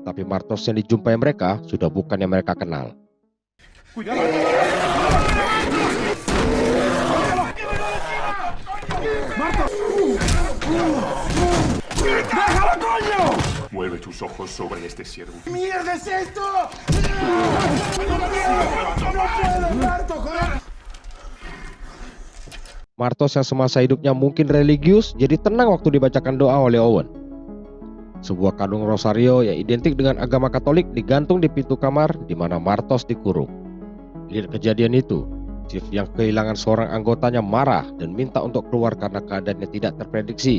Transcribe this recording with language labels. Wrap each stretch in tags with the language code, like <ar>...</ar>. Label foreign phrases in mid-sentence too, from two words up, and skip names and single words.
<id>Tapi Martos yang dijumpai mereka sudah bukan yang mereka kenal.</id> <es>Mueve tus ojos sobre este ciervo. ¡Mierda es esto! ¡No puedo, Marto, joder!</es> <id>Martos yang semasa hidupnya mungkin religius jadi tenang waktu dibacakan doa oleh Owen. Sebuah kalung rosario yang identik dengan agama Katolik digantung di pintu kamar di mana Martos dikurung. Lihat kejadian itu, Chief yang kehilangan seorang anggotanya marah dan minta untuk keluar karena keadaannya tidak terprediksi.</id>